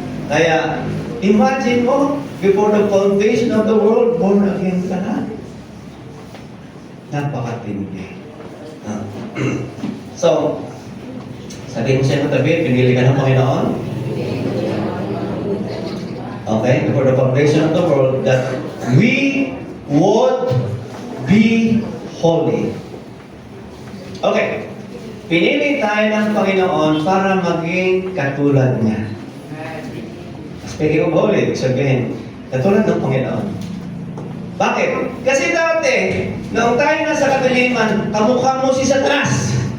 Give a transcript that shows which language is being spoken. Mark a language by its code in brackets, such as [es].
[en] Kaya, imagine mo, before the foundation of the world, born again [tl] ka na. Napakatindi. So, sabihin mo sa iyo tabi, pinili ka ng Panginoon. [en] Okay, before the foundation of the world, that we would be holy. [tl] Okay, pinili tayo ng Panginoon para maging katulad niya. [en] Speaking of holy, [tl] sabihin, katulad ng Panginoon. Bakit? Kasi dati, noong tayo nasa kadiliman, kamukha mo si Satanas.